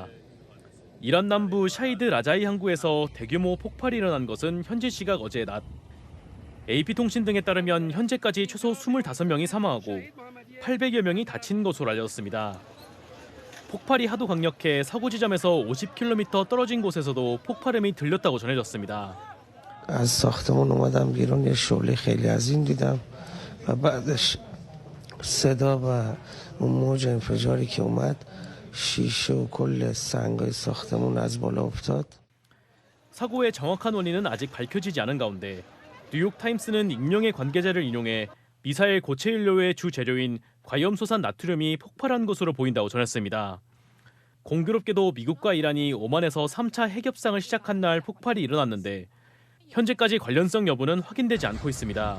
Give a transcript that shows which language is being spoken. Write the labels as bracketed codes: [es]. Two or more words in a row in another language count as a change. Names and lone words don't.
[ko] 이란 남부 샤이드 라자이 항구에서 대규모 폭발이 일어난 것은 현지 시각 어제 낮. AP통신 등에 따르면 현재까지 최소 25명이 사망하고 800여 명이 다친 것으로 알려졌습니다. 폭발이 하도 강력해 사고 지점에서 50km 떨어진 곳에서도 폭발음이 들렸다고 전해졌습니다. [fa] از ساختمون اومدم بیرون یه شعله خیلی عظیم دیدم و بعدش صدا و اون موج انفجاری که اومد شیشه و کل سنگای ساختمون از بالا افتاد. [ko] 사고의 정확한 원인은 아직 밝혀지지 않은 가운데 뉴욕타임스는 익명의 관계자를 인용해 미사일 고체 연료의 주 재료인 과염소산 나트륨이 폭발한 것으로 보인다고 전했습니다. 공교롭게도 미국과 이란이 오만에서 3차 핵협상을 시작한 날 폭발이 일어났는데 현재까지 관련성 여부는 확인되지 않고 있습니다.